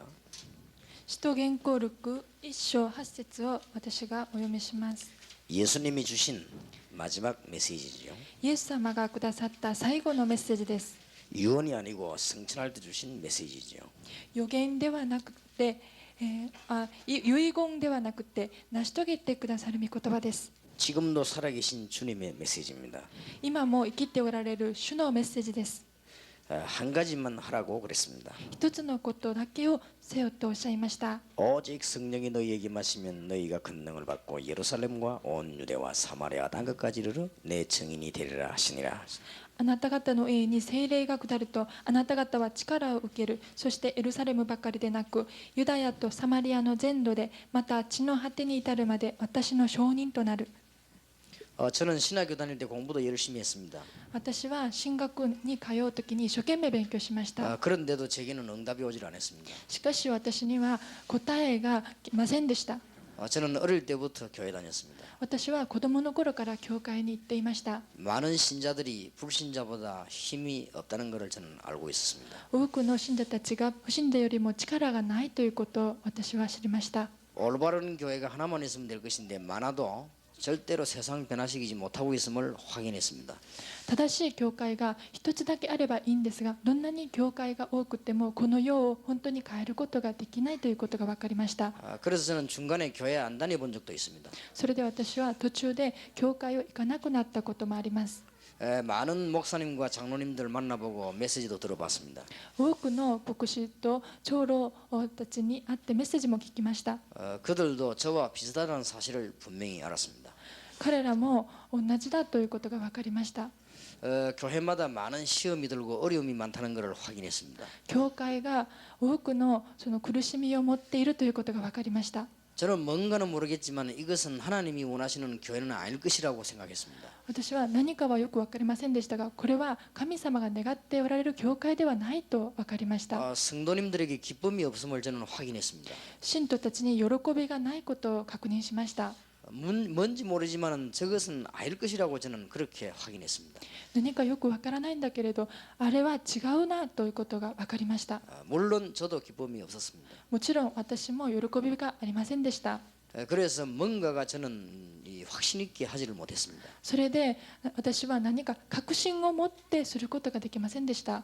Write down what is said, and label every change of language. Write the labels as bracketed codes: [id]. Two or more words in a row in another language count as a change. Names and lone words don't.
[ja] 使徒言行録1章8節を私がお読みします。 [ko] 예수님이 주신 마지막 메시지죠. [ja] イエス様がくださった最後のメッセージです。 [ko] 유언이 아니고 성천할 때 주신 메시지죠. [ja] 予言ではなくて、遺言ではなくて成し遂げてくださる御言葉です。 [ko] 지금도 살아계신 주님의 메시지입니다. [ja] 今も生きておられる主のメッセージです。 [ko] 한 가지만 하라고 그랬습니다. [ja] 一つのことだけをせよとおっしゃいました。 [ko] 오직 성령이 너희에게 마시면 너희가 권능을 받고 예루살렘과 온 유대와 사마리아 땅끝까지 이르러 내 증인이 되리라 하시니라. [ja] あなた方の上に聖霊が下るとあなた方は力を受ける。そしてエルサレムばかりでなくユダヤとサマリアの全土でまた地の果てに至るまで私の証人となる。 [ko] 저는 신학교 다닐 때 공부도 열심히 했습니다. [ja] 私は進学に通うときに一生懸命勉強しました。 [ko] 그런데도 제게는 응답이 오질 않았습니다. [ja] しかし私には答えが来ませんでした。 [ko] 저는 어릴 때부터 교회 다녔습니다. [ja] 私は子供の頃から教会に行っていました。 [ko] 많은 신자들이 불신자보다 힘이 없다는 것을 저는 알고 있었습니다. [ja] 多くの信者たちが不信者よりも力がないということを私は知りました。 [ko] 올바른 교회가 하나만 있으면 될 것인데 많아도 절대로 세상 변화시키지 못하고 있음을 확인했습니다. [ja] 正しい教会が一つだけあればいいんですが、どんなに教会が多くてもこの世を本当に変えることができないということが分かりました。 [ko] 그래서 저는 중간에 교회 안 다녀본 적도 있습니다. [ja] それで私は途中で教会を行かなくなったこともあります。 [ko] 많은 목사님과 장로님들 만나보고 메시지도 들어봤습니다. [ja] 多くの牧師と長老たちに会ってメッセージも聞きました。 [ko] 그들도 저와 비슷하다는 사실을 분명히 알았습니다. [ja] 彼らも同じだということが分かりました。 [ko] 교회마다 많은 시험이 들고 어려움이 많다는 것을 확인했습니다. [ja] 教会が多くのその苦しみを持っているということが分かりました。 [ko] 저는 뭔가는 모르겠지만 이것은 하나님이 원하시는 교회는 아닐 것이라고 생각했습니다. [ja] 私は何かはよく分かりませんでしたが、これは神様が願っておられる教会ではないと分かりました。 [ko] 성도님들에게 기쁨이 없음을 저는 확인했습니다. [ja] 信徒たちに喜びがないことを確認しました。 [ko] 뭔지 모르지만 저것은 아닐 것이라고 저는 그렇게 확인했습니다. [ja] 何かよく分からないんだけれど、あれは違うなということが分かりました。 [ko] 물론 저도 기쁨이 없었습니다. [ja] もちろん私も喜びがありませんでした。 [ko] 그래서 뭔가가 저는 확신 있게 하지를 못했습니다. [ja] それで私は何か確信を持ってすることができませんでした。